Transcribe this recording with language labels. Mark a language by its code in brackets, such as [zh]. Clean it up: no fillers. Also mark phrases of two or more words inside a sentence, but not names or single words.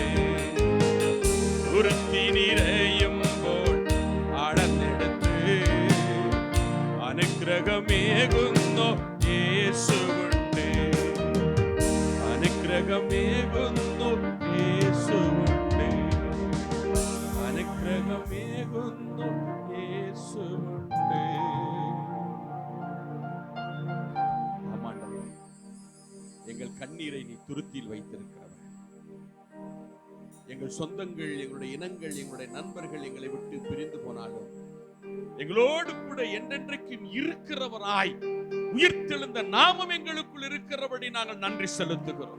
[ml] തുരുത്തി നിറയുമ്പോൾ അളന്നെടുത്ത് അനുഗ്രഹമേകുന്നു യേശുവുണ്ട്. അനുഗ്രഹമേകുന്നു യേശുവുണ്ട്. അനുഗ്രഹമേകുന്നു യേശുവുണ്ട്. [ta] ஆமாண்டவரே, எங்கள் கண்ணீரை நீ துருத்தியில் வைத்திருக்கிறவர். எங்கள் சொந்தங்கள், எங்களுடைய இனங்கள், எங்களுடைய நண்பர்கள் எங்களை விட்டு பிரிந்து போனாலும் எங்களோடு கூட என்றென்றைக்கும் இருக்கிறவராய் உயிர்த்தெழுந்த நாமம் எங்களுக்குள் இருக்கிறபடி நாங்கள் நன்றி செலுத்துகிறோம்.